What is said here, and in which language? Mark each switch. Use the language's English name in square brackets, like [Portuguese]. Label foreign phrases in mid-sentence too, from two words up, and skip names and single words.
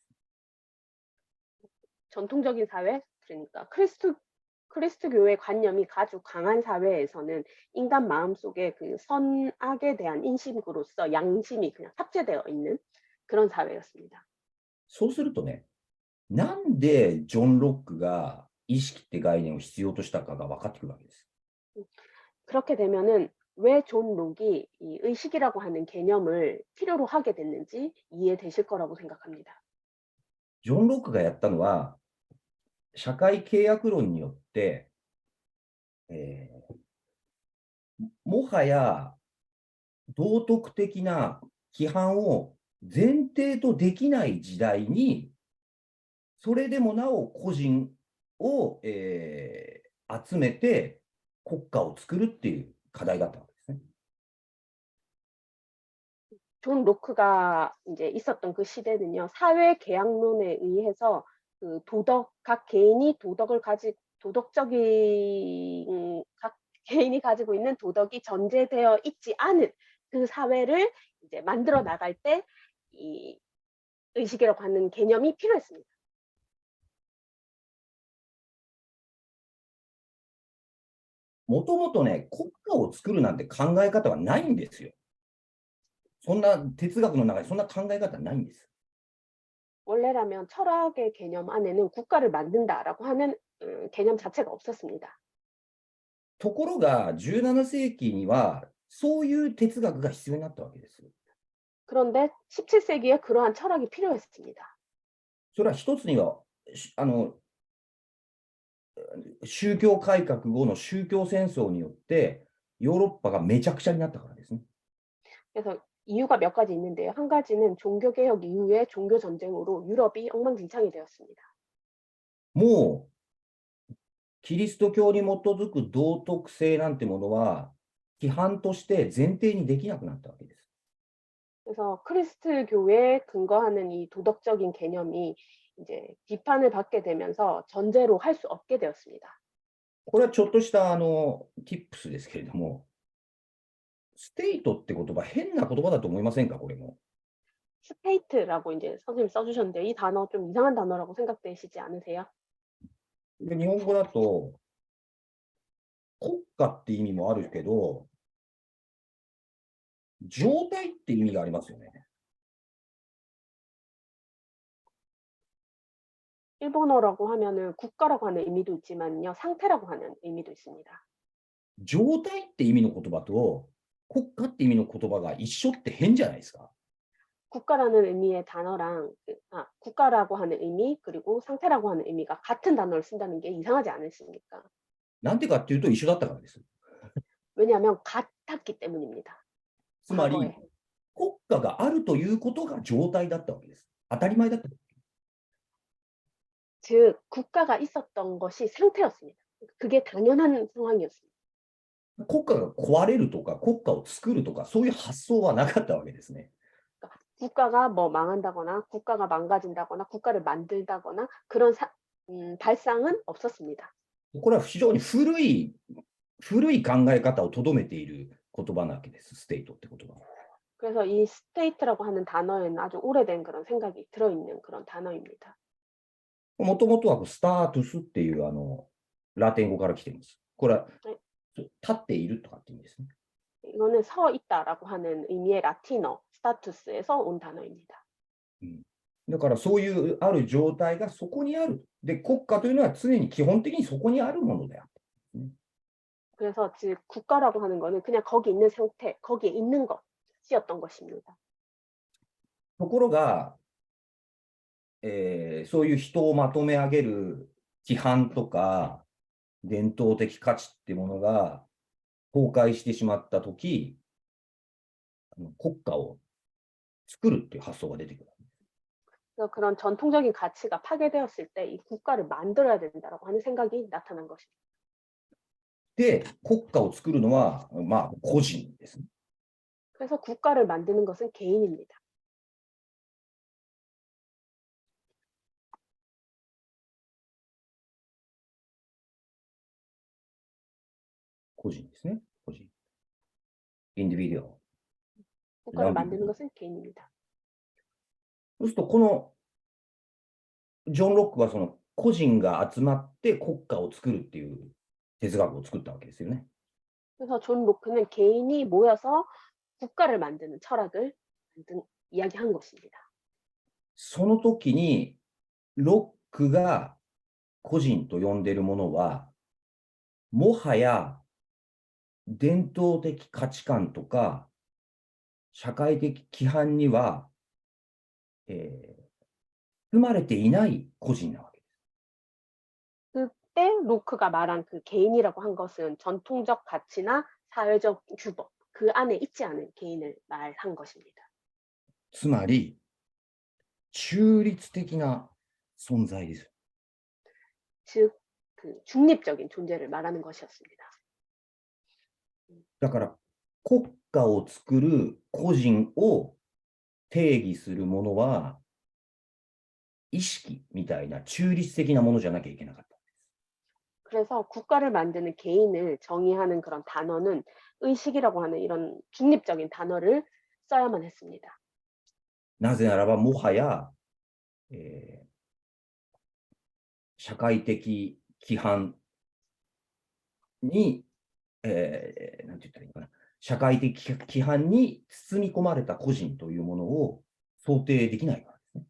[Korean] 전통적인 사회, 그러니까 크리스트교의 관념이 아주 강한 사회에서는 인간 마음속에 그 선악에 대한 인식으로서 양심이 그냥 탑재되어 있는 그런 사회였습니다. [Japanese] そうするとね、なんでジョン・ロックが意識って概念を必要としたかが分かってくるわけです。 [Korean] 그렇게 되면은 왜 존 록이 이 의식이라고 하는 개념을 필요로 하게 됐는지 이해되실 거라고 생각합니다. [Japanese] ジョン・ロックがやったのは、社会契約論によって、もはや道徳的な規範を前提とできない時代に、それでもなお個人を、集めて国家を作るっていう課題だったわけですね。 [Korean] 존 로크가 이제 있었던 그 시대는요, 사회 계약론에 의해서 그 각 개인이 각 개인이 가지고 있는 도덕이 전제되어 있지 않은 그 사회를 이제 만들어 나갈 때 이 의식이라고 하는 개념이 필요했습니다. [Japanese] もともとね、国家を作るなんて考え方はないんですよ。そんな哲学の中にそんな考え方はないんです。 [Korean] 원래라면 철학의 개념 안에는 국가를 만든다라고 하는 개념 자체가 없었습니다. [Japanese] ところが、17世紀には、そういう哲学が必要になったわけです。 [Korean] 그런데 17세기에 그러한 철학이 필요했습니다. [Japanese] それは一つには、宗教改革後の宗教戦争によって、ヨーロッパがめちゃくちゃになったからですね。 [Korean] 그래서 이유가 몇 가지 있는데요. 한 가지는 종교개혁 이후의 종교 전쟁으로 유럽이 엉망진창이 되었습니다. [Japanese] もう、キリスト教に基づく道徳性なんてものは、規範として前提にできなくなったわけです。 [Korean] 그래서 크리스트교에 근거하는 이 도덕적인 개념이 이제 비판을 받게 되면서 전제로 할 수 없게 되었습니다. [Japanese] これはちょっとしたtips ですけれども、ステイトって言葉、変な言葉だと思いませんか、これも。 [Korean] 스테이트라고 이제 선생님이 써주셨는데요. 이 단어 좀 이상한 단어라고 생각되시지 않으세요? [Japanese] で日本語だと、国家って意味もあるけど、状態って意味がありますよね。 [Korean] 일본어라고 하면은 국가라고 하는 의미도 있지만요. 상태라고 하는 의미도 있습니다. [Japanese] 状態って意味の言葉と、国家って意味の言葉が一緒って変じゃないですか。 [Korean] 국가라는 의미의 단어랑 국가라고 하는 의미 그리고 상태라고 하는 의미가 같은 단어를 쓴다는 게 이상하지 않으십니까? [Japanese] なんてかっていうと一緒だったからです。 [Korean] 왜냐하면 같았기 때문입니다. [Japanese] つまり、 [Korean] 과거에. [Japanese] 国家があるということが状態だったわけです。当たり前だった。 [Korean] 즉 국가가 있었던 것이 상태였습니다. 그게 당연한 상황이었습니다. [Japanese] 国家が壊れるとか、国家を作るとか、そういう発想はなかったわけですね。 [Korean] 국가가 뭐 망한다거나 국가가 망가진다거나 국가를 만들다거나 그런 발상은 없었습니다. [Japanese] これは非常に古い考え方をとどめている言葉なわけです、ステートって言葉。 [Korean] 그래서 이 스테이트라고 하는 단어에는 아주 오래된 그런 생각이 들어있는 그런 단어입니다. [Japanese] もともとはスタートゥスっていうラテン語から来ています。これは立っているとかって意味ですね。 [Korean] 이거는 서 있다라고 하는 의미의 라틴어 스타투스에서 온 단어입니다. [Japanese] だからそういうある状態がそこにある。で、国家というのは常に基本的にそこにあるものである。 [Korean] 그래서 즉 국가라고 하는 거는 그냥 거기 있는 상태, 거기에 있는 것이었던 것입니다. [Japanese] ところが、そういう人をまとめ上げる規範とか伝統的価値っていうものが崩壊してしまったとき、国家を作るっていう発想が出てくる。 [Korean] 그래서 그런 전통적인 가치가 파괴되었을 때 이 국가를 만들어야 된다라고 하는 생각이 나타난 것입니다. [Japanese] で、国家を作るのは、まあ、個人ですね。 [Korean] 그래서 국가를 만드는 것은 개인입니다. [Japanese] 個人ですね。個人。インディビデュアル。 [Korean] 국가를 만드는 것은 개인입니다. [Japanese] そうすると、このジョン・ロックはその個人が集まって国家を作るっていう哲学を作ったわけですよね。 [Korean] 그래서 존 로크는 개인이 모여서 국가를 만드는 철학을 이야기한 것입니다. [Japanese] その時に、ロックが個人と呼んでいるものは、もはや伝統的価値観とか社会的規範には、含まれていない個人なわけです。 [Korean] 그때 로크가 말한 그 개인이라고 한 것은 전통적 가치나 사회적 규범 그 안에 있지 않은 개인을 말한 것입니다. [Japanese] つまり、中立的な存在です。 [Korean] 즉, 그 중립적인 존재를 말하는 것이었습니다. [Japanese] だから、国家を作る個人を定義するものは、意識みたいな中立的なものじゃなきゃいけなかった。 [Korean] 그래서 국가를 만드는 개인을 정의하는 그런 단어는 의식이라고 하는 이런 중립적인 단어를 써야만 했습니다. [Japanese] なぜならば、もはや、社会的規範に、なんて言ったらいいのかな、社会的規範に包み込まれた個人というものを想定できないからですね。